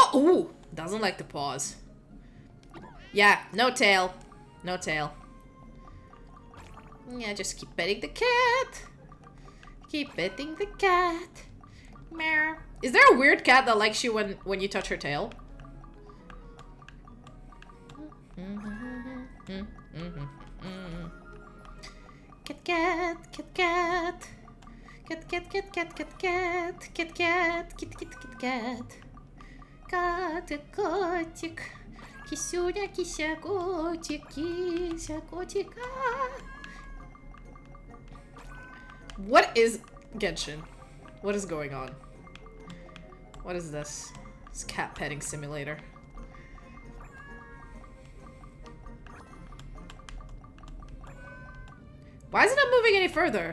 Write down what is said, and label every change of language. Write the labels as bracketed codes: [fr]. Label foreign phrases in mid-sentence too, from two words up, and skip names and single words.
[en] Ooh, doesn't like the paws. Yeah, no tail. No tail. Yeah, just keep petting the cat. Keep petting the cat. Meow. Is there a weird cat that likes you when you touch her tail? Cat cat, cat cat. Cat cat cat cat cat cat. Cat cat, kit kit kit cat. [ru] Котик, котик. Кисюня, кися, котик, кися, котика. [en] What is Genshin? What is going on? What is this? It's cat petting simulator. Why is it not moving any further?